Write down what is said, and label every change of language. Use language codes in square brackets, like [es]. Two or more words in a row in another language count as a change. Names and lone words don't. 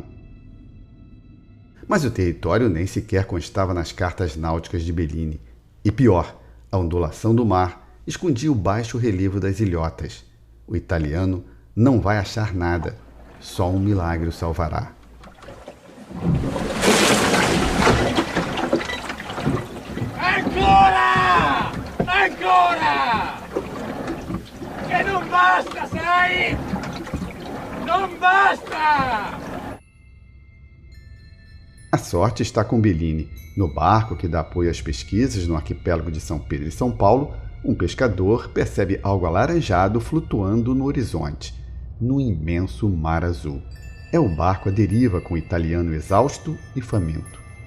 [pt] Mas o território nem sequer constava nas cartas náuticas de Bellini. E pior, a ondulação do mar escondia o baixo relevo das ilhotas. O italiano não vai achar nada. Só um milagre o salvará. [it] Ancora! Ancora! Che non basta, sai? Non basta! [pt] A sorte está com Bellini. No barco que dá apoio às pesquisas no arquipélago de São Pedro e São Paulo, um pescador percebe algo alaranjado flutuando no horizonte, no imenso mar azul. É o barco à deriva com o italiano exausto e faminto.